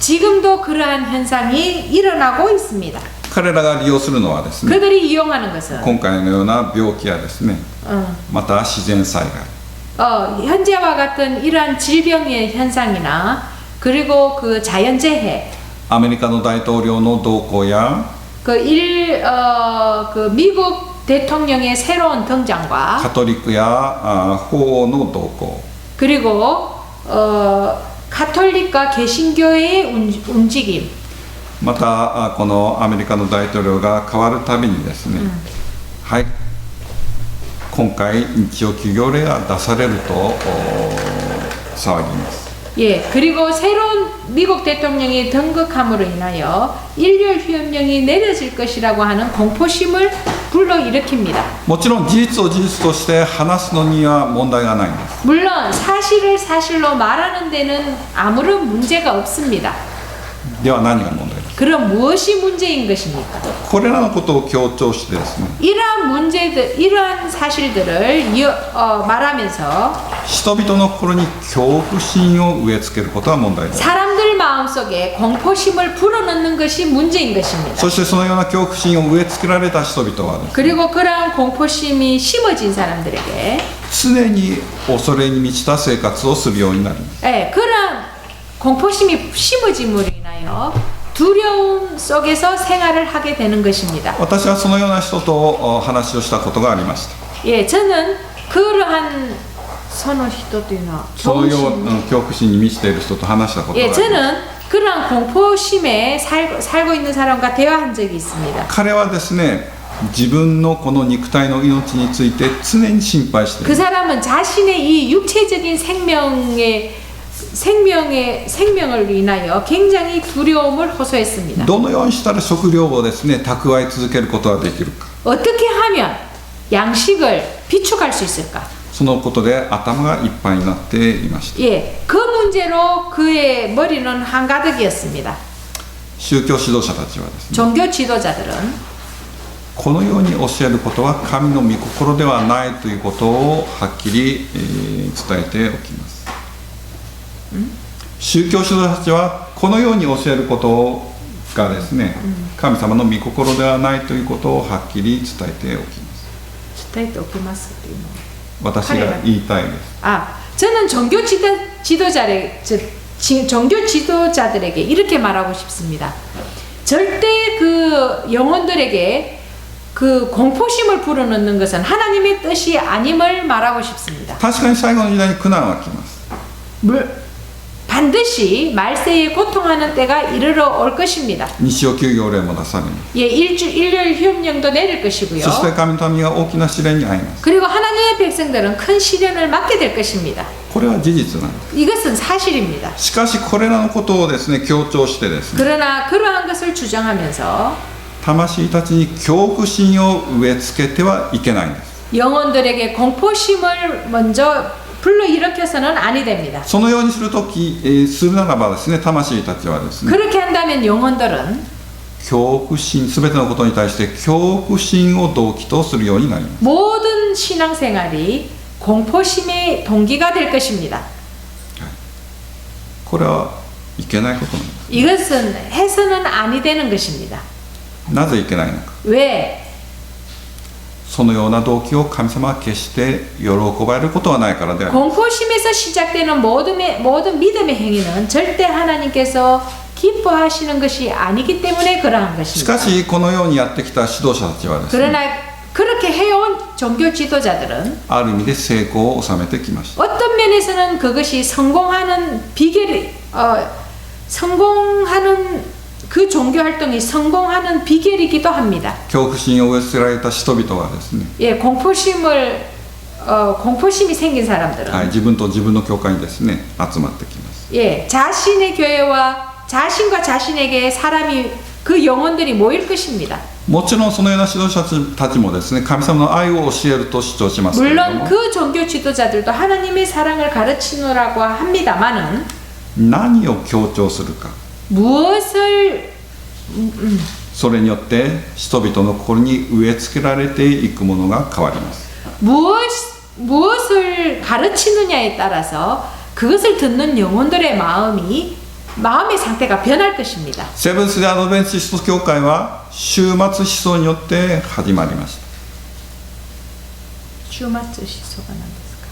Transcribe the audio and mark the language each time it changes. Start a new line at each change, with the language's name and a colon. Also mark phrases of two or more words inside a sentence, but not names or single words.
Korean: 지금도 그러한 현상이 일어나고 있습니다.
Japanese: 彼らが利用するのはですね、
Korean: 그들이 이용하는 것은
Japanese: 今回のような病気やですね、また自然災害、
Korean: 현재와 같은 이러한 질병의 현상이나 그리고 그 자연재해,
Japanese: アメリカの大統領の動向や
Korean: 그 미국 대통령의 새로운 등장과
Japanese: カトリックや法王の動向、
Korean: 그리고 가톨릭과 개신교의 움직임,
Japanese: またこのアメリカの大統領が変わるたびにですね、はい、今回日曜休業令が出されると騒ぎます。
Korean: 예, 그리고 새로운 미국 대통령이 등극함으로 인하여 일렬 휴업령이 내려질 것이라고 하는 공포심을 불러일으킵니다.
Japanese: もちろん事実を事実として話すのには問題がないんです。
Korean: 물론 사실을 사실로 말하는 데는 아무런 문제가 없습니다.
Japanese: では何が問題ですか。
Korean: 그럼 무엇이 문제인 것입니까?
Japanese: これらのことを強調してですね、
Korean: 이러한 문제들, 이러한 사실들을 말하면서
Japanese: 人々の心に恐怖心を植え付けることは問題です。
Korean: 사람들 마음속에 공포심을 불어넣는 것이 문제인 것입니다.
Japanese: そしてそのような恐怖心を植え付けられた人々はですね、
Korean: 그리고 그러한 공포심이 심어진 사람들에게
Japanese: 常に恐れに満ちた生活をするようになります。
Korean: 예, 그러한 공포심이 심어짐으로 인하여 두려움 속에서 생활을 하게 되는 것입니다.
Japanese: 私はそのような人と話をしたことがありました。
Korean: 예, 저는 그러한 선호시도나
Japanese: そのような恐怖心に満ちている人と話したことがあ
Korean: 예,
Japanese: ります。
Korean: 저는 그러한 공포심에 살고 있는 사람과 대화한 적이 있습니다.
Japanese: 彼はですね、自分のこの肉体の命について常に心配してい
Korean: 그
Japanese: る。
Korean: 사람은 자신의 이 육체적인 생명을 인하여 굉장히 두려움을 호소했습니다.
Japanese: どのようにしたら食料をですね、蓄え続けることができるか。
Korean: 어떻게 하면 양식을 비축할 수 있을까?
Japanese: そのことで頭がいっぱいになっていました。
Korean: 예, 그 문제로 그의 머리는 한가득이었습니다.
Japanese: 宗教指導者たちはですね、
Korean: 종교 지도자들은
Japanese: このように教えることは神の御心ではないということをはっきり伝えておきます。宗教指導者たちはこのように教えることがですね、神様の御心ではないということをはっきり伝えておきます。伝えておきますっていうのは私が言いたいです。
Korean: 저는 종교 지도자들에게 이렇게 말하고 싶습니다. 절대 그 영혼들에게 그 공포심을 불어넣는 것은 하나님의 뜻이 아님을 말하고 싶습니다.
Japanese: 確かに最後の時代に苦難は来ます。
Korean: 반드시 말세에 고통하는 때가 이르러 올 것입니다.
Japanese: 日曜休業令も出されます。
Korean: 예, 일요일 휴업령도 내릴 것이고요.
Japanese: そして神の民が大きな試練に遭います。
Korean: 그리고 하나님의 백성들은 큰 시련을 맞게 될 것입니다.
Japanese: これは事実なんです。
Korean: 이것은 사실입니다.
Japanese: しかしこれらのことをですね、強調してですね、
Korean: 그러나 그러한 것을 주장하면서
Japanese: 魂たちに恐怖心を植え付けてはいけないんです。
Korean: 영혼들에게 공포심을 먼저 불러일으켜서는 아니 됩니다.
Japanese: そのようにするとき、するならばですね、魂たちはですね、
Korean: 그렇게 한다면 영혼들은
Japanese: 恐怖心、すべてのことに対して恐怖心を動機とするようになります。
Korean: 모든 신앙생활이 공포심의 동기가 될 것입니다.
Japanese: これはいけないことなんです。
Korean: 이것은 해서는 아니 되는 것입니다.
Japanese: なぜいけないのか。
Korean: 왜?
Japanese: そのような動機を神様は決して喜ばれることはないからであります。
Korean: 공포심에서 시작되는 모든 믿음의 행위는 절대 하나님께서 기뻐하시는 것이 아니기 때문에 그러한
Japanese: しか
Korean: 것입니다.
Japanese: しこのようにやってきた指導者たちはですね、
Korean: 그러나 그렇게 해온 종교 지도자들은
Japanese: ある意味で成功を収めてきました。
Korean: 어떤 면에서는 그것이 성공하는 그 종교 활동이 성공하는 비결이기도 합니다.
Japanese: 恐怖心を植え付けられた人々はですね、
Korean: 예, 공포심이 생긴 사람들은
Japanese: はい、自分と自分の教会にですね、集まってきます。
Korean: 예, 자신의 교회와 자신과 자신에게 사람이 그 영혼들이 모일 것입니다.
Japanese: もちろんそのような指導者たちもですね、神様の愛を教えると主張しますけれど
Korean: 물론
Japanese: も、
Korean: 그 종교 지도자들도 하나님의 사랑을 가르치노라고 합니다만은
Japanese: 何を強調するか、
Korean: 무엇을
Japanese: それによって人々の心に植え付けられていくものが変わります。
Korean: 무엇을 가르치느냐에 따라서 그것을 듣는 영혼들의 마음의 상태가 변할 것입니다.
Japanese: セブンス・デ・アドベンチスト教会は終末思想によって始まりました。終末思想が何ですか?